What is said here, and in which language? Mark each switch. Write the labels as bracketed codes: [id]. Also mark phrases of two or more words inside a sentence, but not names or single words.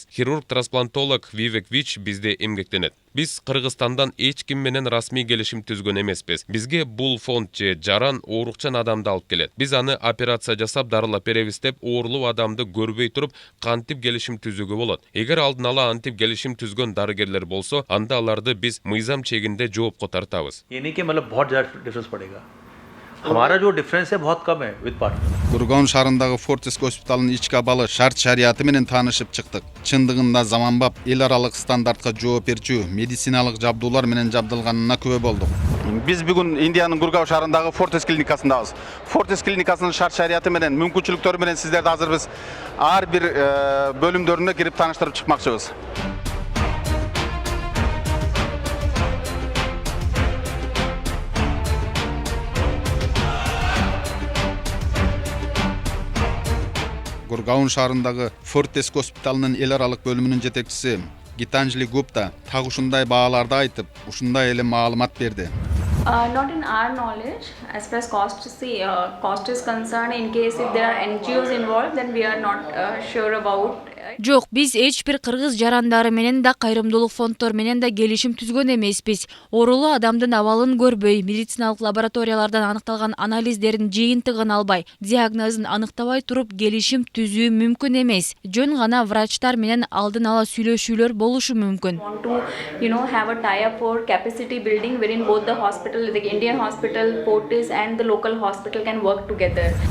[ky] Хирург-трансплантолог Вивек Вич бизде эмгектенет. Биз Кыргызстандан эч ким менен расмий келишим түзгөн эмеспиз. Бизге бул фонд же жаран оорукчан адамды алып келет. Биз аны операция жасап дарылап беребиз деп оорулуу адамды көрбөй туруп кантип келишим түзүүгө болот. Эгер алдын ала антип келишим түзгөн дарыгерлер болсо, анда аларды биз мыйзам чегинде жоопко тартабыз. [hi] यानी कि मतलब बहुत ज्यादा डिफरेंस पड़ेगा हमारा जो डिफरेंस है बहुत कम है [en] with partner [ky] Гургаон шаарындагы Fortis госпиталынын ички абалы шарт шарияты менен таанышып чыктык. Чындыгында заманбап эл аралык стандартка жооп берчү медициналык жабдуулар менен жабдылганына күбө болдук. Биз бүгүн Индиянын Гургаон шаарындагы Fortis клиникасындабыз. Fortis клиникасынын шарт шарияты менен, мүмкүнчүлүктөрү менен сиздерди азыр биз ар бир бөлүмдөрүнө кирип тааныштырып чыкмакчыбыз. Гургаон шаарындагы Fortis госпиталынын эл аралык бөлүмүнүн жетекчиси Гитанжли Гупта так ушундай бааларды айтып, ушундай эле маалымат берди. [en] Not in our knowledge, as far as cost is concerned, in case if there are NGOs involved, then we are not sure about. [ky] Жок, биз эч бир кыргыз жарандары менен да кайрымдуулук фонддор менен да келишим түзгөн эмеспиз. Оорулуу адамдын абалын көрбөй, медициналык лабораториялардан аныкталган анализдердин жыйынтыгын албай, диагнозун аныктабай туруп келишим түзүү мүмкүн эмес. Жөн гана врачтар менен алдын ала сүйлөшүүлөр болушу мүмкүн. [en] Want to, have a tie-up for capacity building wherein both the hospital, the Indian hospital, Fortis, and the local hospital can work together.